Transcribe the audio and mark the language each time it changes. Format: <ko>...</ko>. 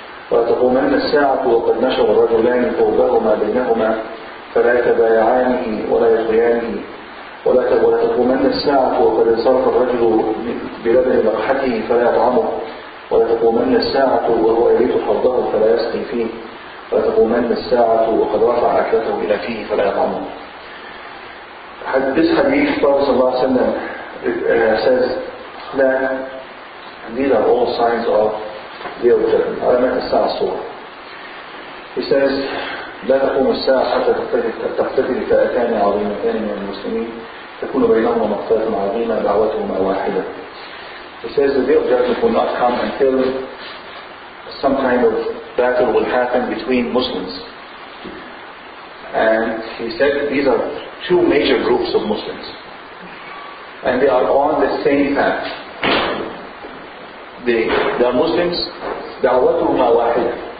<ar>وتقومن الساعة وقد نشر الرجلان ثوبهما بينهما فلا يتبايعانه ولا يطغيانه ولا تقومن الساعة وقد انصرف الرجل بلبن مقحته فلا يطعمه ولا تقومن الساعة وهو يريد حوضه فلا يسقي فيه ولا تقومن الساعة وقد رفع أكلته إلى فيه فلا يطعمه.</ar> <en>This hadith, Prophet ﷺ says that these are all signs of the judgment.</en> <ar>علامات الساعة الصورة.</ar> <en>He says</en> <ar>لا تقوم الساعة حتى تقتتل فئتان عظيمتان من المسلمين تكون بينهما مقتلة عظيمة دعوتهما واحدة.</ar> <en>He says the day of judgment will not come until some kind of battle will happen between Muslims. And he said these are two major groups of Muslims. And they are on the same path. They are Muslims,</en> <ar>دعوتهما واحدة.</ar>